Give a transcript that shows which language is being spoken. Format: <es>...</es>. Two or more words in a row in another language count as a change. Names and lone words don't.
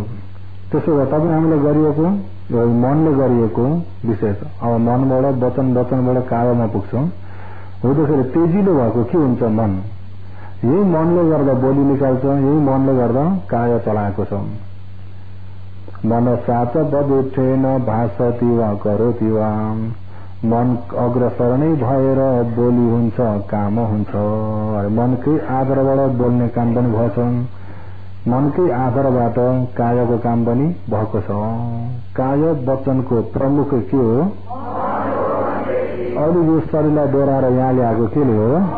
<ne>त्यसो भए तपाईँ हामीले गरिएको मनले गरिएको विशेष अब मनबाट वचनबाट कायमा पुग्छौं। हुँदाखेरि तेजिलो भएको के हुन्छ? मन। यही मनले गर्दा बोली निकाल्छ, यही मनले गर्दा काय चलाएको छ।</ne> <pi>मन साच बदुठेन भाषति वा करोति वा।</pi> <ne>मन अग्रसर नै भएर बोली हुन्छ, काम हुन्छ। मनकै आधारबाट बोल्ने काम पनि भएछ, मनकै आधारबाट कायको काम पनि भएको छ। काय वचनको प्रमुख के हो? अहिले यो शरीरलाई दोहोऱ्याएर यहाँ ल्याएको केले हो?</ne>